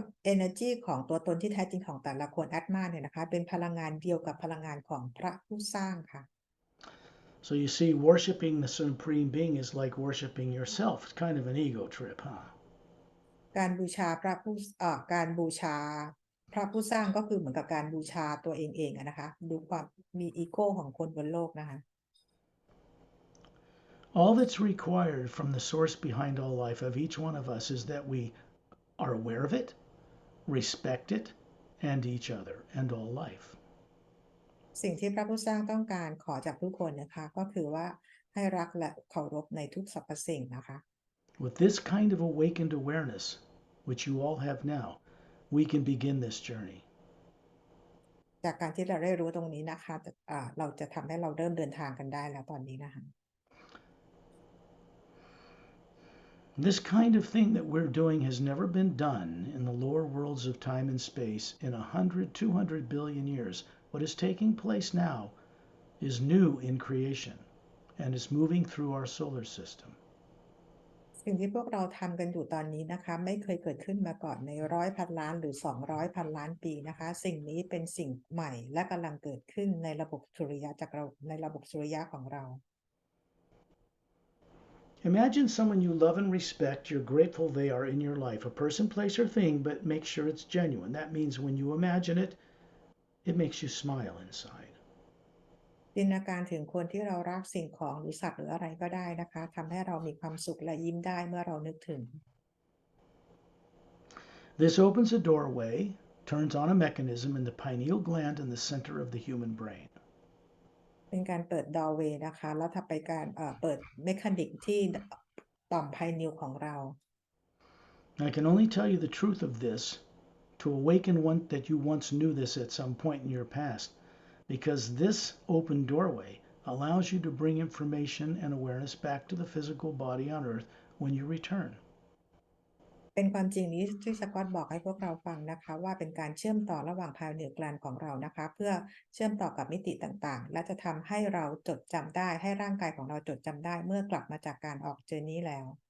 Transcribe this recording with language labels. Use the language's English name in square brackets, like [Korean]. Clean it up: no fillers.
[Thai] energy ของตัวตนที่แท้จริงของแต่ละคนแอตมาเนี่ยนะคะเป็นพลังงานเดียวกับพลังงานของพระผู้สร้างค่ะ [English] So you see, worshiping the Supreme Being is like worshiping yourself. It's kind of an ego trip, huh? [Thai] การบูชาพระผู้การบูชาพระผู้สร้างก็คือเหมือนกับการบูชาตัวเองนะคะดูความมีอีโก้ของคนบนโลกนะคะ [English] All that's required from the source behind all life of each one of us is that we are aware of it, respect it, and each other and all life. [Thai] สิ่งที่พระผู้สร้างต้องการขอจากทุกคนนะคะก็คือว่าให้รักและเคารพในทุกสรรพสิ่งนะคะ [English] With this kind of awakened awareness, which you all have now, we can begin this journey. [Thai] จากการที่เราได้รู้ตรงนี้นะคะเราจะทำให้เราเริ่มเดินทางกันได้แล้วตอนนี้นะคะ [English] This kind of thing that we're doing has never been done in the lower worlds of time and space in 100, 200 billion years. What is taking place now is new in creation and is moving through our solar system. [Thai] สิ่งที่พวกเราทำกันอยู่ตอนนี้นะคะไม่เคยเกิดขึ้นมาก่อนใน100,000 ล้านหรือ200,000 ล้านปีนะคะสิ่งนี้เป็นสิ่งใหม่และกำลังเกิดขึ้นในระบบสุริยะในระบบสุริยะของเรา [English] Imagine someone you love and respect, you're grateful they are in your life, a person, place, or thing, but make sure it's genuine. That means when you imagine it, it makes you smile inside. [Thai] จินตนาการถึงคนที่เรารักสิ่งของหรือสัตว์หรืออะไรก็ได้นะคะทำให้เรามีความสุขและยิ้มได้เมื่อเรานึกถึง [English] This opens a doorway, turns on a mechanism in the pineal gland in the center of the human brain. [Thai] เป็นการเปิด doorway นะคะแล้วถ้าไปการเปิดเมคานิกที่ต่อมไพนิลของเรา [English] I can only tell you the truth of this to awaken one that you once knew this at some point in your past, because this open doorway allows you to bring information and awareness back to the physical body on earth when you return. [Thai] เป็นความจริงนี้ที่สกอตบอกให้พวกเราฟังนะคะว่าเป็นการเชื่อมต่อระหว่างภายเหนือกลางของเรานะคะเพื่อเชื่อมต่อกับมิติต่างๆและจะทำให้เราจดจำได้ให้ร่างกายของเราจดจำได้เมื่อกลับมาจากการออกเจอร์นี้แล้ว